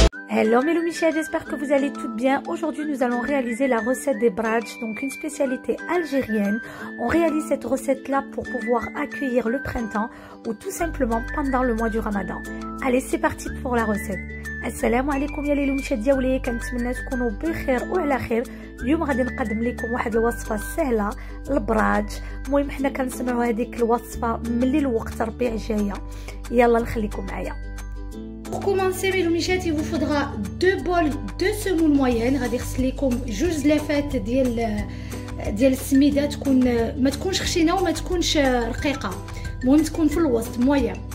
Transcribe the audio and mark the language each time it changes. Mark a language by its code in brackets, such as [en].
[fr] Hello mes Michel, j'espère que vous allez toutes bien. Aujourd'hui nous allons réaliser la recette des bradj, donc une spécialité algérienne. On réalise cette recette là pour pouvoir accueillir le printemps ou tout simplement pendant le mois du Ramadan. Allez, c'est parti pour la recette. [ar] السلام عليكم يا ليلو مشات ديالي، كنتمنى تكونوا بخير وعلى خير. اليوم غادي نقدم لكم واحد الوصفه سهله البراج. المهم حنا كنسمعوا هذيك الوصفه ملي الوقت ربيع جايه. يلا نخليكم معايا. [fr] Pour commencer mes loumichettes, il vous faudra 2 bols de semoule moyenne. [ar] غادي نغسل لكم جوج لافات ديال السميده، تكون ما تكونش خشينه وما تكونش رقيقه، المهم تكون في الوسط مويه.